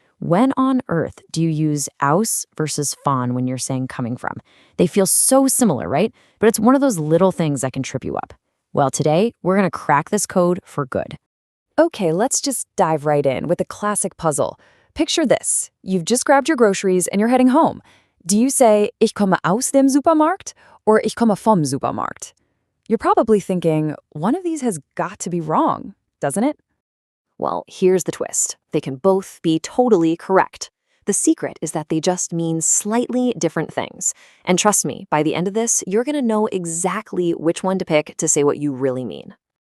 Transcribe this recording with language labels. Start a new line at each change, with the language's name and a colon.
English: When on earth do you use aus versus von when you're saying coming from? They feel so similar, right? But it's one of those little things that can trip you up. Well, today, we're going to crack this code for good. Okay, let's just dive right in with a classic puzzle. Picture this. You've just grabbed your groceries and you're heading home. Do you say,
German: ich komme aus dem Supermarkt or ich komme vom Supermarkt?
English: You're probably thinking, one of these has got to be wrong, doesn't it? Well, here's the twist. They can both be totally correct. The secret is that they just mean slightly different things. And trust me, by the end of this, you're going to know exactly which one to pick to say what you really mean.